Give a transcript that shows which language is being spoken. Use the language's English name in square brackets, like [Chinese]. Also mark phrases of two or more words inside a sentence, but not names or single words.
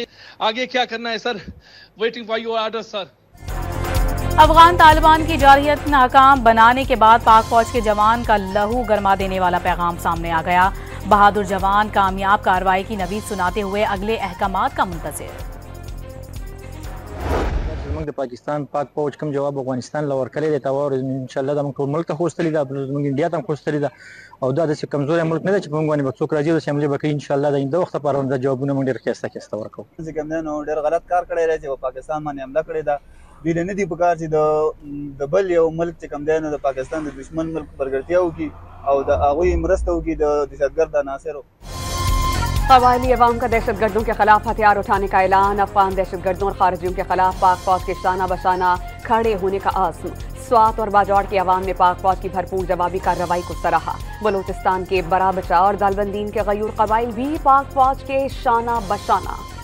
[Urdu] آگے کیا کرنا ہے سر? [English] Waiting for your order sir. [Urdu] افغان طالبان کی جارحیت ناکام بنانے کے بعد پاک فوج کے جوان کا لہو گرما دینے والا پیغام سامنے آ گیا. بہادر جوان کامیاب کارروائی کی نوید سناتے ہوئے اگلے احکامات کا منتظر. [Pashto] موږ د پاکستان پاک فوج کوم جواب افغانستان له ورکړی دی او [Arabic] ان شاء الله [Pashto] دا موږ ټول ملک ته خوستلی دا موږ انډیا ته خوستلی دا او دا د کمزوري ملک نه دی چې موږ باندې به څوک راځي د حمله وکړي [Arabic] ان شاء الله [Pashto] د وخت لپاره دا جوابونه موږ ډیر ښه ورکو. ځکه نو ډیر غلط کار کړی دی چې پاکستان باندې حمله کړې ده. دوی نه دي پکار چې د بل یو ملک چې کوم دی نو د پاکستان د دشمن ملک پرګړتیا وکړي او د هغوی مرسته وکړي د دهشتګرد عناصرو. [Urdu] قبائلی عوام کا دہشت گردوں کے خلاف ہتھیار اٹھانے کا اعلان. افغان دہشت گردوں اور خارجیوں کے خلاف پاک فوج کے شانہ بشانہ کھڑے ہونے کا عزم. سوات اور باجوڑ کے عوام نے پاک فوج کی بھرپور جوابی کارروائی کو سراہا. بلوچستان کے برابچہ اور دالبندین کے غیور قبائل بھی پاک فوج کے شانہ بشانہ.